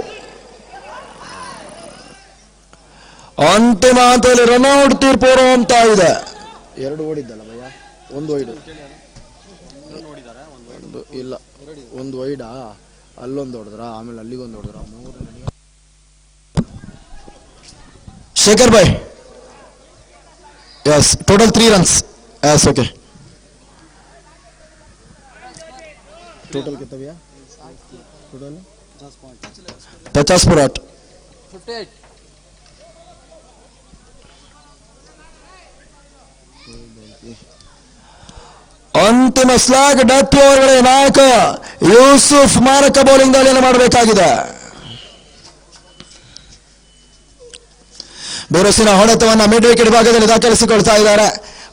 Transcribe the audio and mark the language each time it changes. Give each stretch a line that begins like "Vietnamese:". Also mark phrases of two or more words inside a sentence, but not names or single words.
Kannada: ಅಂತಿಮ ಹಂತದಲ್ಲಿ ರನ್ಔಟ್ ತೀರ್ಪು ಹೊರಹೊಮ್ತಾ ಇದೆ. 2 ಓಡಿದ್ದಲ್ಲ ಭಯ್ಯ, 1 ವೈಡ್ ಇಲ್ಲ, 1 ವೈಡಾ, ಅಲ್ಲೊಂದು ಹೊಡೆದ್ರ, ಆಮೇಲೆ ಅಲ್ಲಿಗೊಂದು ಹೊಡೆದ್ರ, 3. ಶೇಖರ್ ಭಾಯ್,
English: yes, total 3 runs. Yes, okay.
Hindi: टोटल कितना भैया? टोटल 50 पर 8. 58.
Kannada: ಅಂತಿಮ ಸ್ಲಾಗ್ ಡಟ್ ಓವರ್ಗಳ ನಾಯಕ ಯೂಸುಫ್ ಮಾರಕ ಬೌಲಿಂಗ್ ದಾಳಿಯನ್ನು ಮಾಡಬೇಕಾಗಿದೆ. ಬೇರಸಿನ ಹೊಡೆತವನ್ನ ಮಿಡ್ ವಿಕೆಟ್ ಭಾಗದಲ್ಲಿ ದಾಖಲಿಸಿಕೊಳ್ತಾ ಇದ್ದಾರೆ.